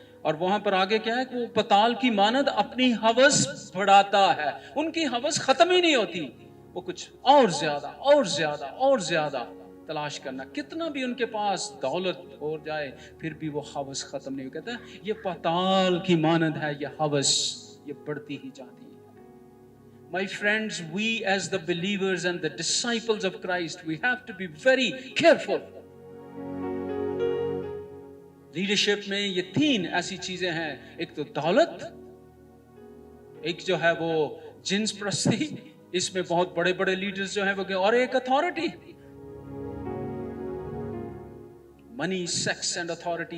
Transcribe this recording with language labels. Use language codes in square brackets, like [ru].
[hi] और वहां पर आगे क्या है कि वो पताल की मानद अपनी हवस बढ़ाता है, उनकी हवस खत्म ही नहीं होती, वो कुछ और ज्यादा और ज्यादा और ज्यादा तलाश करना, कितना भी उनके पास दौलत हो जाए फिर भी वो हवस खत्म नहीं। कहता है ये पताल की मानद है, ये हवस ये बढ़ती ही जाती है। [en] My friends, we as the believers and the disciples of Christ, we have to be very careful. [hi] Leadership में ये 3 ऐसी चीजें हैं, एक तो दौलत, एक जो है वो जिन्स प्रस्ती, इसमें बहुत बड़े बड़े लीडर्स जो हैं वो, और एक authority, [en] Money, sex and authority.